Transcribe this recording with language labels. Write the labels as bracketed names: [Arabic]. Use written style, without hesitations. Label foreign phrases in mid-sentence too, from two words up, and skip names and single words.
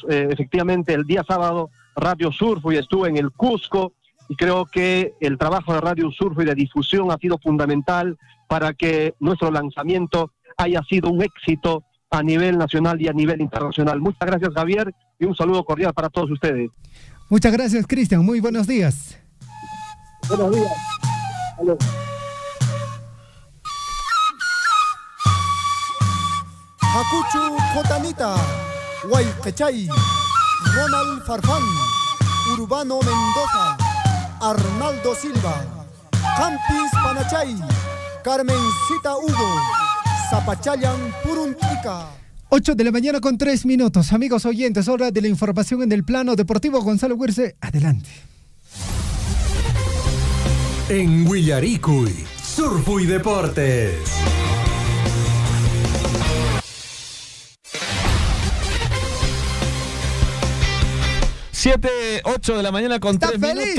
[Spanish] Efectivamente, el día sábado Radio Surfo y estuve en el Cusco, y creo que el trabajo de Radio Surfo y de difusión ha sido fundamental para que nuestro lanzamiento haya sido un éxito a nivel nacional y a nivel internacional. Muchas gracias, Javier, y un saludo cordial para todos ustedes. Muchas gracias, Cristian. Muy buenos días. Buenos días. Hello. Hakuchu Cotanita, Guayquechay, Ronald Farfán, Urbano Mendoza, Arnaldo Silva, Campis Panachay, Carmencita Hugo, Zapachayan Puruntica. 8 de la mañana con 3 minutos. Amigos oyentes, hora de la información en el plano deportivo. Gonzalo Huirce, adelante. En Huillaricuy, Surfo y Deportes. 8 de la mañana con 3 minutos.